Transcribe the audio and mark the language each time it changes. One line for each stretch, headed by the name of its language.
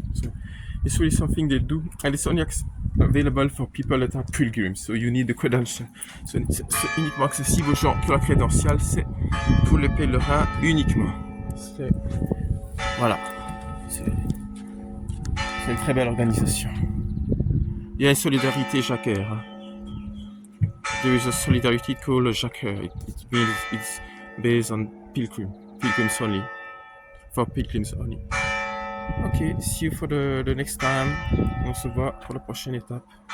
English: So it's really something they do, and it's only available for people that are pilgrims. So you need the credential.
French: So c'est uniquement accessible aux gens qui ont la crédentiale. C'est pour les pèlerins uniquement. Voilà. C'est une très belle organisation. Il y a une solidarité jacquaire. Hein.
English: There is a solidarity called Jacquer. It means it's based on pilgrims only, for pilgrims only. Ok, see you for the next time.
French: On se voit pour la prochaine étape.